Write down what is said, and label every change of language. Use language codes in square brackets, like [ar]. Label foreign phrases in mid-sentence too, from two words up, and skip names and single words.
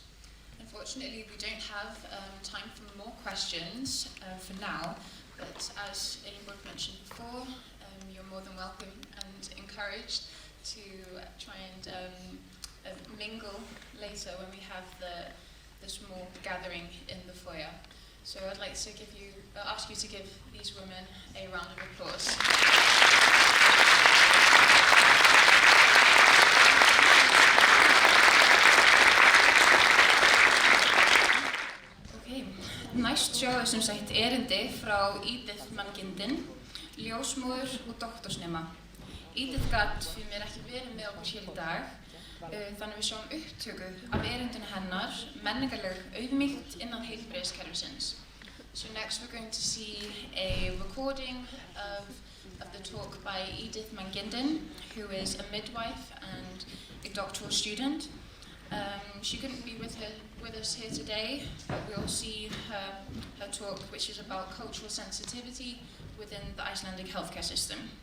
[en] Unfortunately, we don't have time for more questions for now, but as Elinborg mentioned before, you're more than welcome and encouraged to try and mingle later when we have the small gathering in the foyer. So I'd like to ask you to give these women a round of applause. [is] Næst sjáum við sem sagt erindi frá Edith Mangindin, ljósmóður og doktorsnema. Edith gat fyrir mér ekki verið með okkur hér í dag, þannig við sjáum upptöku af erindinu hennar, menningarleg auðmýkt innan heilbrigðiskerfisins. [en] So next we're going to see a recording of the talk by Edith Mangindin, who is a midwife and a doctoral student. She couldn't be with us here today, but we'll see her talk, which is about cultural sensitivity within the Icelandic healthcare system.